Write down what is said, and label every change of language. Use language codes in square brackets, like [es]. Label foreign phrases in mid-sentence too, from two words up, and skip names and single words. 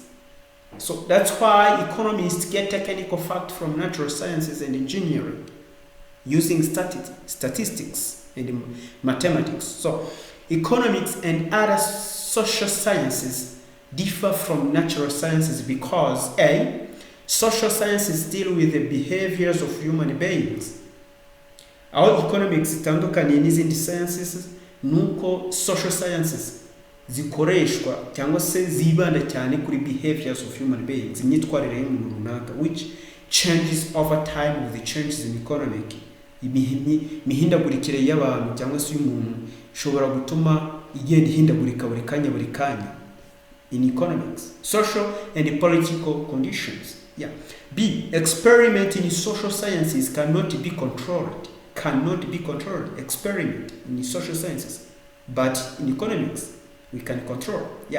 [en] So that's why economists get technical fact from natural sciences and engineering using statistics and mathematics. So economics and other social sciences differ from natural sciences because A. Social sciences deal with the behaviors of human beings. [rw] Aho economics itandukanye n'izindi sciences nuko [en] social sciences [rw] zikoreshwa cyangwa se zibanda cyane kuri [en] behaviors of human beings, [rw] imyitwarire y'umuntu runaka, [en] which changes over time with the changes in economic. [rw] Imihindagurikire y'abantu cyangwa se y'umuntu ishobora gutuma igenda ihindagurika buri kanya [en] in economics, social and political conditions. Yeah. [rw] B. [en] Experiment in social sciences cannot be controlled. Experiment in social sciences, but in economics we can control. Yeah.